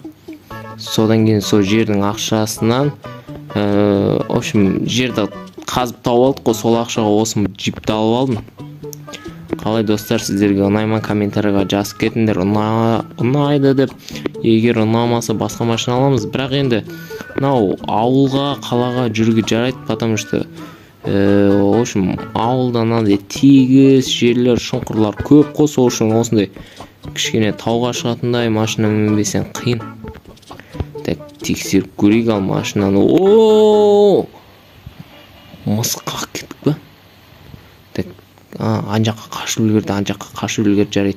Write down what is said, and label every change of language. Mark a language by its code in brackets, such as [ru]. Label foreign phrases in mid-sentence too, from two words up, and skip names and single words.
[kk] Содан кейін сол жердің ақшасынан, общем, жерді қазып тауып алдық қой, сол ақшаға осы джипті алып алдым. Қалай достар, сіздерге ұнайма, комментарийға жазып кетіңдер, ұнайды деп. Егер ұнамаса басқа машина аламыз. Бірақ енді ауылға, қалаға жүруге жарайды, [ru] потому что общем, [kk] ауылдан тегіс жерлер, шұңқырлар көп қой, сол үшін осындай кішкене тауға шығатындай машина мінбесең қиын. Так, тексеріп көрейік ал машинаны. Мысқақ кеттік па? Так, анжаққа қашып үлгерді, жарайды.